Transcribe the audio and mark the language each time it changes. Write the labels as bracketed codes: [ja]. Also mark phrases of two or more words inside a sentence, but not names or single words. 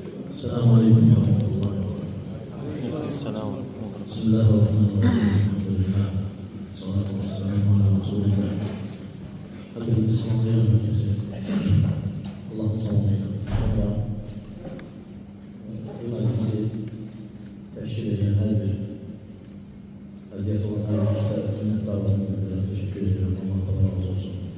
[ar] السلام عليكم ورحمة الله وبركاته. السلام عليكم. بسم الله الرحمن الرحيم. الحمد لله والصلاة والسلام على رسول الله. [tr] Hepinizi selamlıyorum herkese. Allah'ın selamıyla. Sonra bu meclisi teşkil eden her bir vaziyet olan herkese minnettarlarımızla teşekkür ediyorum. Allah razı olsun.